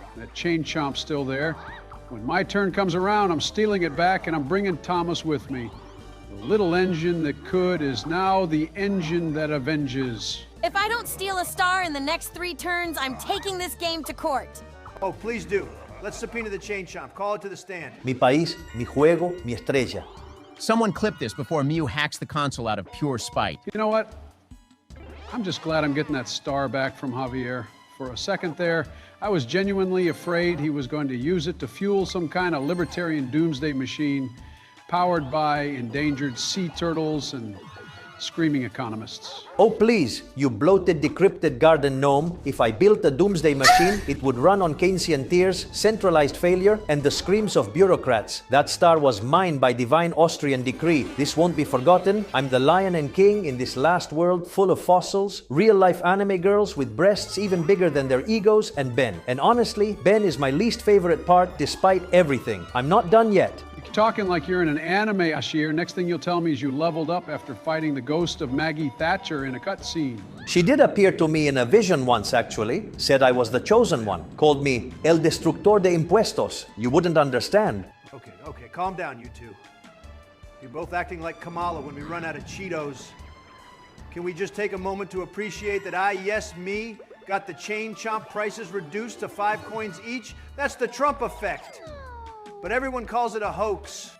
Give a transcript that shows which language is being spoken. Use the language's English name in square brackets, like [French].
[English] That Chain Chomp's still there. When my turn comes around, I'm stealing it back and I'm bringing Thomas with me. The little engine that could is now the engine that avenges. If I don't steal a star in the next 3 turns, I'm taking this game to court. Oh, please do. Let's subpoena the Chain Chomp. Call it to the stand. [Spanish] Mi país, mi juego, mi estrella. [English] Someone clip this before Mew hacks the console out of pure spite. You know what? I'm just glad I'm getting that star back from Javier. For a second there, I was genuinely afraid he was going to use it to fuel some kind of libertarian doomsday machine. powered by endangered sea turtles and screaming economists. Oh please, you bloated, decrypted garden gnome. If I built a doomsday machine, it would run on Keynesian tears, centralized failure, and the screams of bureaucrats. That star was mine by divine Austrian decree. This won't be forgotten. I'm the lion and king in this last world full of fossils, real-life anime girls with breasts even bigger than their egos, and Ben. And honestly, Ben is my least favorite part despite everything. I'm not done yet. You're talking like you're in an anime, Ashir. Next thing you'll tell me is you leveled up after fighting the ghost of Maggie Thatcher in a cutscene. She did appear to me in a vision once, actually. Said I was the chosen one. Called me [Spanish] El Destructor de Impuestos. [English] You wouldn't understand. Okay, calm down, you two. You're both acting like Kamala when we run out of Cheetos. Can we just take a moment to appreciate that me, got the Chain Chomp prices reduced to 5 coins each? That's the Trump effect. But everyone calls it a hoax.